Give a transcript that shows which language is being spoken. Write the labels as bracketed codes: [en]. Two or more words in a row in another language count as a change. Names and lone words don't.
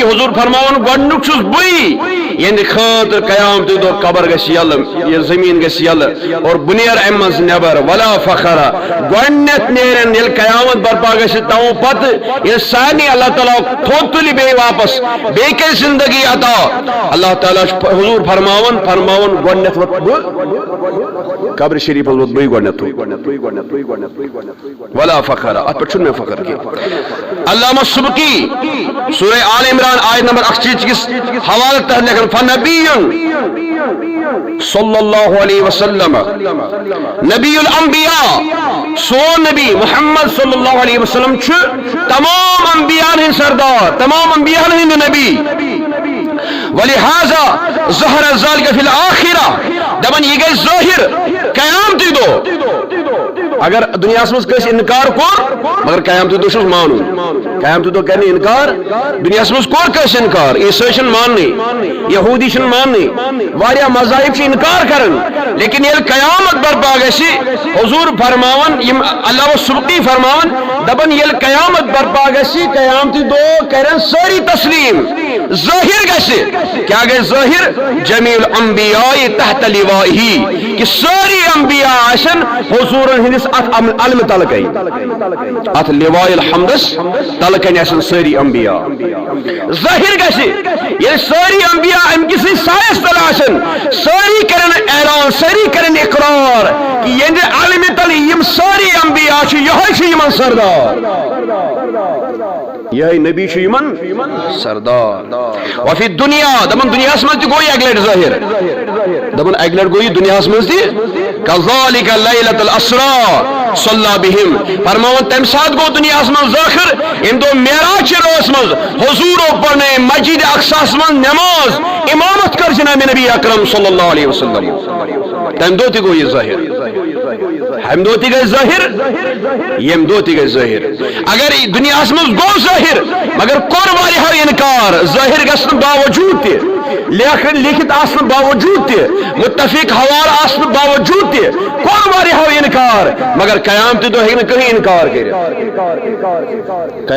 [ks] حضور فرماون گۄڈنیُک چھُس بٕے یہندِ خٲطرٕ قیامت دۄہ قبر گژھِ یلہٕ یہ زمین گژھِ یلہٕ اور بہٕ نیرٕ امہِ منٛز نٮ۪بر [ar] ولا فخر [ks] گۄڈنیتھ نیرن ییٚلہِ قیامت برپا گژھِ تمو پتہٕ ییٚلہِ سارنٕے اللہ تعالیٰ تھوٚد تُلہِ بیٚیہِ واپس بیٚیہِ کَرِ زندگی عطا اللہ تعالیٰ چھُ حضور فرماون گۄڈنیتھ ووت بہٕ قبر شریٖفس ووت بٕے گۄڈنیتھٕے [ar] ولا فخر [ks] اتھ پٮ۪ٹھ چھُنہٕ مےٚ فخر کینٛہہ علامہ سبکی سورہ آل عمران آیت نمبر 41 کِس حوالہٕ تحت لیکھن فنبی صلی اللہ علیہ وسلم [ar] نبی الانبیاء [ks] سون نبی محمد صلی اللہ علیہ وسلم چھُ تمام انبیاء ہٕنٛدۍ سردار تمام انبیاء ہٕنٛدۍ نبی [ar] ولہذا ظہر ذلك فی الآخرہ [ks] دپن یہ گئی ظاہر قیامتی دو اگر دنیا مز کٲنٛسہِ انکار کور مگر قیامتی دو چھُس مانُن قیامتی دو کرنہٕ انکار دنیا مز کور کٲنٛسہِ انکار عیسٲے چھِنہٕ ماننٕے یہوٗدی چھِنہٕ ماننٕے واریاہ مذاہب چھِ انکار کران لیکن ییٚلہِ قیامت برپا گژھِ حضور فرماون یم علامہ سبکی فرماون دپن ییٚلہِ قیامت برپا گژھِ قیامتی دو کرن سٲری تسلیم ظاہر گژھِ کیا گژھِ ظاہر [ar] جمیع الانبیاء تحت لوائہ [ks] کہ ساری انبیاء آسن حضور ہندس ات علم تلکے ات لواء الحمدس تلکن آسن ساری انبیاء ظاہر گژھِ یہ ساری انبیاء ام کسی سایس تل آسن ساری کرن اعلان ساری کرن اقرار کہ یہ علم تل یم ساری انبیاء چھ یہ چھ یمن سردار یہ نبی چھ یمن سردار وفی دنیا دپن دنیا مز تہ گوئی اکہ لٹہ ظاہر دپن اکہ لٹہ گوئی دنیا مز تہ [ar] کذالک لیلۃ الاسرا صلی بہم [ks] فرماون تمہ سات گو دنیا مز ظاہر یم دو معراج روز مز حضور پڑھنے مسجد اقصا مز نماز امامت کر جناب نبی اکرم صلی اللہ علیہ وسلم تم دو تہ گو یہ ظاہر ہم دو تہ گئی ظاہر یم دو تہ گئی ظاہر اگر دنیا مز گو ظاہر مگر کور واریاہو انکار ظاہر گژھن باوجود تہ لکھت آسن باوجود تہ متفق حوالہ آسن باوجود تہ کور واریاہو انکار مگر قیامت دہ ہیٚکہِ نہٕ کٕہٕنۍ انکار کٔرِتھ